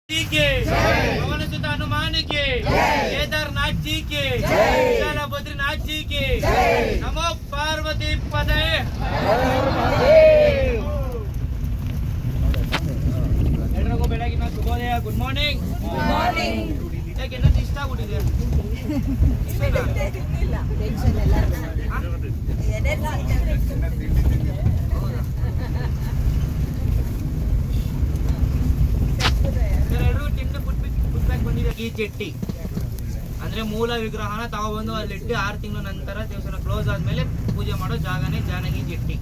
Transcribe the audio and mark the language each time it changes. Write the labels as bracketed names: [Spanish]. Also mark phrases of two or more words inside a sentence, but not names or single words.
[Hindi] जी के पवन सुत हनुमान के केदारनाथ जी के विशाल बद्रीनाथ जी के नमो पार्वती पदे [Kannada] ಎಲ್ಲರಿಗೂ ಬೆಳಗಿನ ಶುಭೋದಯ. [English] good morning. [Kannada] ಯಾಕೆ ಎಲ್ಲ ಇಷ್ಟ ಆಗ್ಬಿಟ್ಟಿದೆ? ಈ ಚೆಟ್ಟಿ ಅಂದ್ರೆ ಮೂಲ ವಿಗ್ರಹನ ತಗೊಬಂದು ಅಲ್ಲಿಟ್ಟು 6 ತಿಂಗಳ ನಂತರ ದೇವಸ್ಥಾನ ಕ್ಲೋಸ್ ಆದ್ಮೇಲೆ ಪೂಜೆ ಮಾಡೋ ಜಾಗನೇ ಜಾನಗಿ ಚೆಟ್ಟಿ.